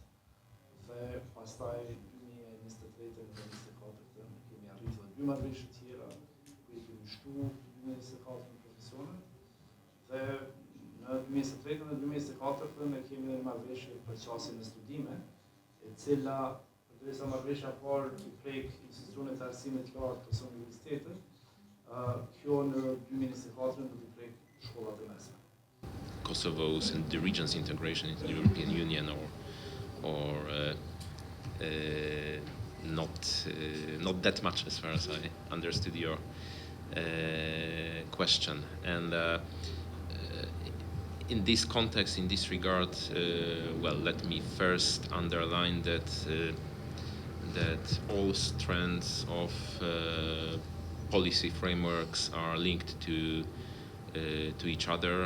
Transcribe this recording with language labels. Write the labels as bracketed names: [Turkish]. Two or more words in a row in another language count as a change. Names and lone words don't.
[Albanian] Dhe pastaj 2023 dhe 2024 kemi arrit edhe 2 marrëveshje tjera ku i kemi shtu 2024 në profesionet dhe në 2023 dhe 2024 ne kemi një marrëveshje për qasjen e studime, e cila përderisa marrëveshja parë i prek institucionet të arsimit të lartë ose universitetet, kjo në 2024 do t'i prek shkollat e mesme. [English] Kosovo's and the region's integration into the European Union or not that much as far as I understood your question. And in this context, in this regard, well, let me first underline that all strands of policy frameworks are linked to each other.